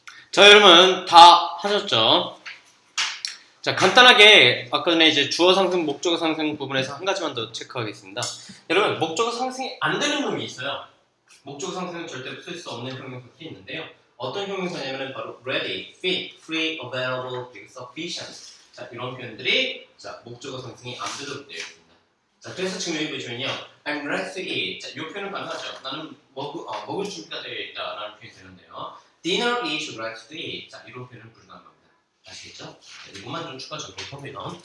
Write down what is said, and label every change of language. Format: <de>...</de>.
<ko>자, 여러분 다 하셨죠? 자, 간단하게 아까 전에 이제 주어 상승, 목적어 상승 부분에서 한 가지만 더 체크하겠습니다. 여러분, 목적어 상승이 안 되는 놈이 있어요. 목적어 상승은 절대로 쓸 수 없는 형용사들이 있는데요. 어떤 형용사냐면 바로 ready, fit, free, available, 그리고 sufficient. 자, 이런 표현들이 자, 목적어 상승이 안 되도록 되어 있습니다. 자, 그래서 지금 여기 보시면요.</ko> <en>I'm ready to eat.</en> <ko>자, 이 표현은 가능하죠. 나는 먹을 준비가 되어 있다라는 표현이 되는데요.</ko> <en>Dinner is ready to eat.</en> <ko>자, 이런 표현은 불가능합니다. 아시겠죠? 자, 이것만 좀 추가 적용합니다.</ko>